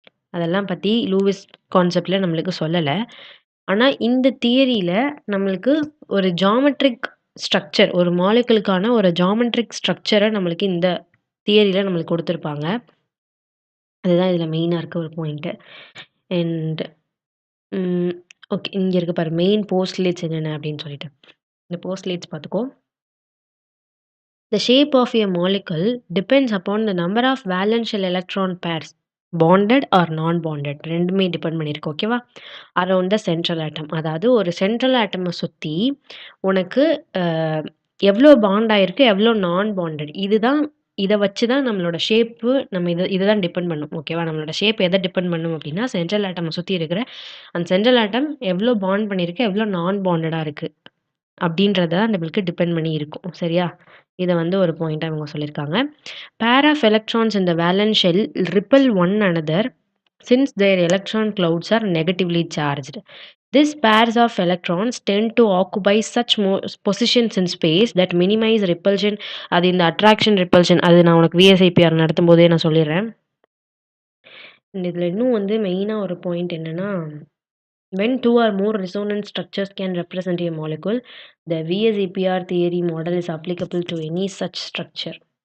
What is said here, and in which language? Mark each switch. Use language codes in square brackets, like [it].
[ta] அதெல்லாம் பத்தி லூயிஸ் கான்செப்ட்ல நம்மளுக்கு சொல்லல. ஆனா, இந்த தியரியில நம்மளுக்கு ஒரு ஜியோமெட்ரிக் ஸ்ட்ரக்சர் ஒரு மாலிகுலுக்கான ஒரு ஜியோமெட்ரிக் ஸ்ட்ரக்சர நம்மளுக்கு இந்த தியரியில நம்மளுக்கு குடுத்துருப்பாங்க. அதுதான் இதுல மெயினா இருக்க ஒரு பாயிண்ட்டு. அண்ட் ம் ஓகே. இங்க இருக்கு பாரு. மெயின் போஸ்ட்லேட்ஸ் என்னென்ன அப்படின்னு சொல்லிட்டு. இந்த போஸ்ட்லேட்ஸ் பார்த்துக்கோ. [en] The shape of a molecule depends upon the number of valential electron pairs bonded or non-bonded [ta] 2மே டிபெண்ட் பண்ணியிருக்கு. [en] ஓகேவா? Around the central atom. [ta] அதாவது ஒரு சென்ட்ரல் ஆட்டம சுத்தி உனக்கு அ எவ்ளோ பாண்ட் ஆயிருக்கு, எவ்ளோ நான் பாண்டட் இத வச்சு தான் நம்மளோட ஷேப்பு நம்ம இத தான் டிபெண்ட் பண்ணும். ஓகேவா? நம்மளோட ஷேப் எத டிபெண்ட் பண்ணும் அப்டின்னா, சென்ட்ரல் ஆட்டம சுத்தி இருக்கிற அந்த சென்ட்ரல் ஆட்டம் எவ்ளோ பாண்ட் பண்ணியிருக்கு, எவ்ளோ நான் பாண்டடா இருக்கு அப்டின்றத நம்மளுக்கு டிபெண்ட் பண்ணி இருக்கும். சரியா? இத வந்து ஒரு பாயிண்ட்டா இவங்க சொல்லியிருக்காங்க. [en] Pair of electrons in the valence shell repel one another since their electron clouds are negatively charged. These pairs of electrons tend to occupy such positions in space that minimize repulsion. [ta] அது இந்த attraction, repulsion அது நான் உனக்கு விஎஸ்ஐபிஆர் நடத்தும்போதே நான் சொல்லிடுறேன். இதில இன்னும் வந்து மெயினா ஒரு பாயிண்ட் என்னன்னா, [en] when two or more resonance structures can represent a molecule, the VSEPR theory model is applicable to any such structure.